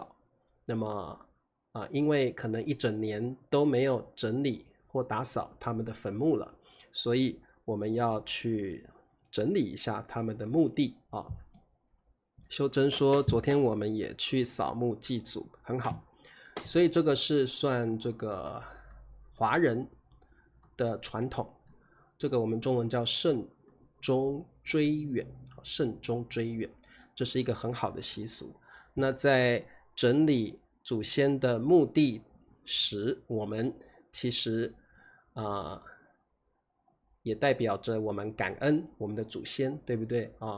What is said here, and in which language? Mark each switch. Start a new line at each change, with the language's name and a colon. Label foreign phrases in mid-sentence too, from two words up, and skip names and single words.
Chinese: 那麼因為可能一整年都沒有整理或打掃他們的墳墓了，所以我們要去整理一下他們的墓地啊。秀珍說昨天我們也去掃墓祭祖，很好。所以這個是算這個華人的傳統，這個我們中文叫慎終追遠。慎終追遠，這是一個很好的習俗。那在整理祖先的墓地時，我們其實也代表着我們感恩我們的祖先，對不對啊？